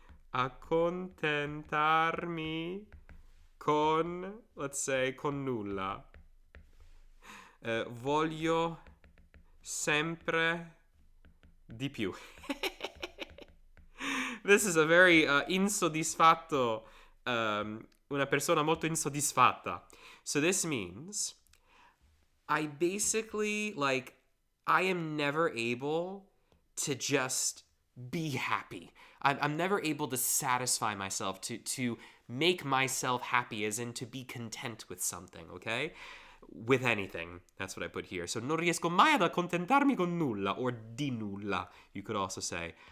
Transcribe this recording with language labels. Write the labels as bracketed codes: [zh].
[it] accontentarmi con, [en] let's say, [it] con nulla. Voglio sempre di più. [en] This is a very [it] insoddisfatto, una persona molto insoddisfatta. [en] So this means I basically, like, I am never able to just be happy. I'm never able to satisfy myself, to make myself happy, as in to be content with something, okay? With anything. That's what I put here. [it] So non riesco mai ad accontentarmi con nulla, or di nulla, [en] you could also say.